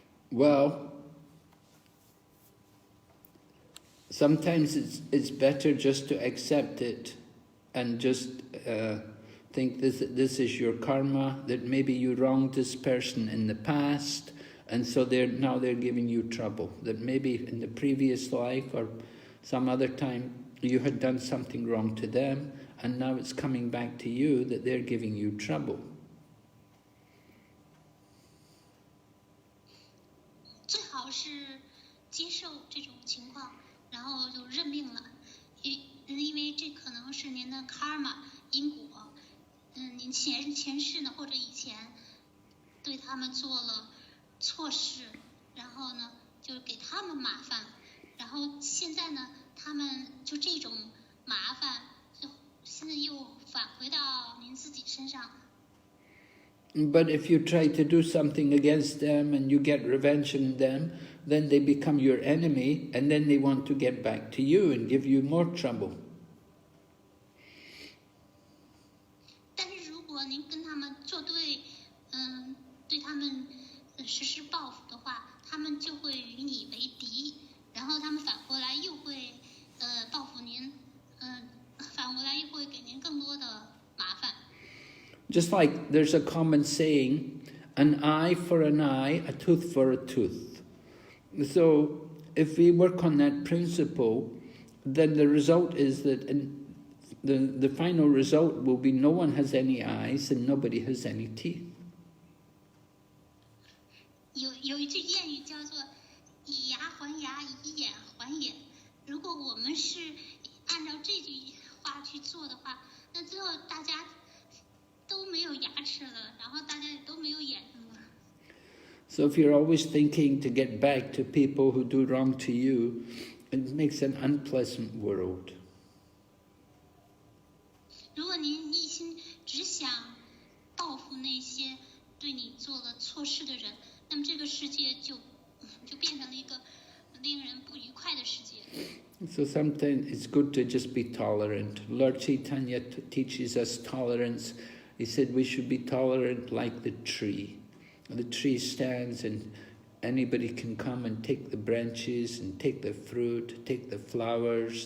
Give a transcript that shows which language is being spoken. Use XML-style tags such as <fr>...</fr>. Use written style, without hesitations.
<en>Well, sometimes it's better just to accept it and just think this is your karma, that maybe you wronged this person in the past, and so now they're giving you trouble. That maybe in the previous life or some other time you had done something wrong to them, and now it's coming back to you that they're giving you trouble.</en> <zh>最好是接受这种情况，然后就认命了，因为这可能是您的 karma 因果，您前世呢或者以前对他们做了错事，然后呢就给他们麻烦，然后现在呢他们就这种麻烦就现在又返回到您自己身上。</zh> <en>But if you try to do something against them and you get revenge on them, then they become your enemy, and then they want to get back to you and give you more trouble.</en> <zh>但是如果您跟他们作对，对他们实施报复的话，他们就会与你为敌，然后他们反过来又会报复您，反过来又会给您更多的麻烦。</zh> <en>Just like there's a common saying, an eye for an eye, a tooth for a tooth. So if we work on that principle, then the result is that the final result will be no one has any eyes and nobody has any teeth.</en> <zh>有一句谚语叫做“以牙还牙，以眼还眼”。如果我们是按照这句话去做的话，那最后大家都没有牙齿了，然后大家也都没有眼睛了。</zh> <en>So if you're always thinking to get back to people who do wrong to you, it makes an unpleasant world.</en> <zh>如果您一心只想报复那些对你做了错事的人，那么这个世界就变成了一个令人不愉快的世界。</zh> <en>So sometimes it's good to just be tolerant. Lord Chaitanya teaches us tolerance. He said we should be tolerant like the tree. The tree stands and anybody can come and take the branches and take the fruit, take the flowers.</en>